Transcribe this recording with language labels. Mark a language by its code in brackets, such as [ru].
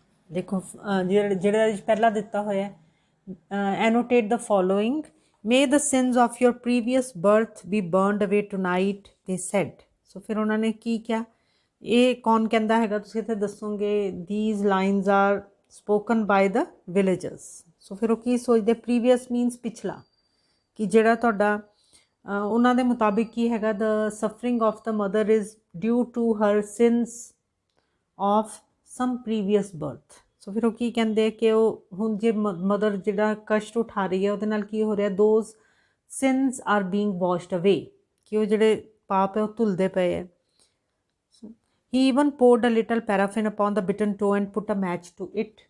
[pa] ਦੇਖੋ ਜਿਹੜਾ ਪਹਿਲਾ ਦਿੱਤਾ ਹੋਇਆ ਹੈ, [en] annotate the following. May the sins of your previous birth be burned away tonight, they said. [pa] So ਫਿਰ ਉਹਨਾਂ ਨੇ ਕੀ ਕਿਹਾ? ਇਹ ਕੌਣ ਕਹਿੰਦਾ ਹੈਗਾ? ਤੁਸੀਂ ਇੱਥੇ ਦੱਸੋਗੇ [en] these lines are spoken by the villagers. [pa] So ਫਿਰ ਉਹ ਕੀ ਸੋਚਦੇ? [en] previous means [pa] ਪਿਛਲਾ, ਕਿ ਜਿਹੜਾ ਤੁਹਾਡਾ ਉਹਨਾਂ ਦੇ ਮੁਤਾਬਿਕ ਕੀ ਹੈਗਾ? [en] the suffering of the mother is due to her sins of some previous birth. [pa] ਸੋ ਫਿਰ ਉਹ ਕੀ ਕਹਿੰਦੇ ਕਿ ਉਹ ਹੁਣ ਜੇ ਮਦਰ ਜਿਹੜਾ ਕਸ਼ਟ ਉਠਾ ਰਹੀ ਹੈ ਉਹਦੇ ਨਾਲ ਕੀ ਹੋ ਰਿਹਾ? [en] those sins are being washed away, [pa] ਕਿ ਉਹ ਜਿਹੜੇ ਪਾਪ ਹੈ ਉਹ ਧੁਲਦੇ ਪਏ ਹੈ। [en] He even poured a little paraffin upon the bitten toe and put a match to it.